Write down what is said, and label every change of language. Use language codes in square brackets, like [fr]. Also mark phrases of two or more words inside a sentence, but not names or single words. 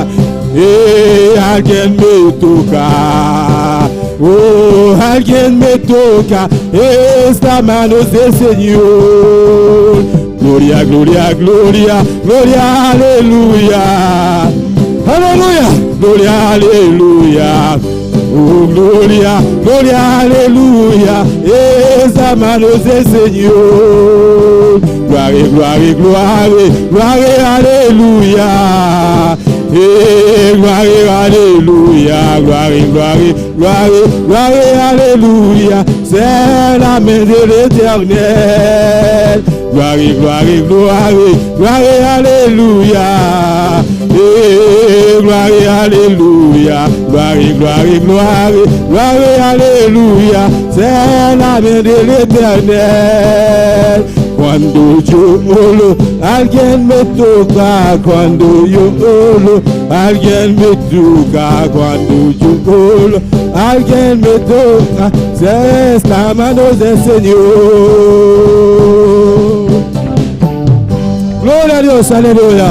[pt] Alguém me toca. Oh, alguém me toca. [es] Esta mano del [pt] Senhor. Glória, glória, glória, glória, aleluia. Aleluia, glória, aleluia. Oh, glória, glória, aleluia. [es] Esta mano del Senhor. [fr] Gloire, gloire, gloire, gloire, alléluia. Gloire, alléluia, gloire, gloire, gloire, gloire, alléluia. C'est la main de l'Éternel. Gloire, gloire, gloire, gloire, alléluia. Gloire, alléluia, gloire, gloire, gloire, gloire, alléluia. C'est la main de l'Éternel. [es] Cuando yo olo, alguien me toca. Cuando yo olo, alguien me toca. Cuando yo olo, alguien me toca. Es la mano del Señor. Gloria a Dios, aleluya.